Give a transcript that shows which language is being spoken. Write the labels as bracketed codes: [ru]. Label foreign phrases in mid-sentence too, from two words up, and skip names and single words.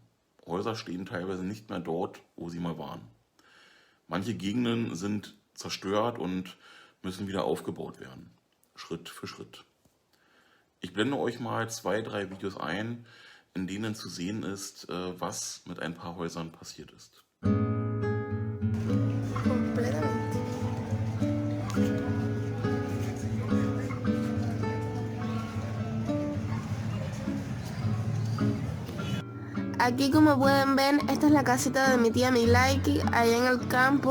[de] Häuser stehen teilweise nicht mehr dort, wo sie mal waren. Manche Gegenden sind zerstört und müssen wieder aufgebaut werden, Schritt für Schritt. Ich blende euch mal 2, 3 Videos ein, in denen zu sehen ist, was mit ein paar Häusern passiert ist. [es] Aquí, como pueden ver, esta es la casita de mi tía Milaiki, allá en el campo.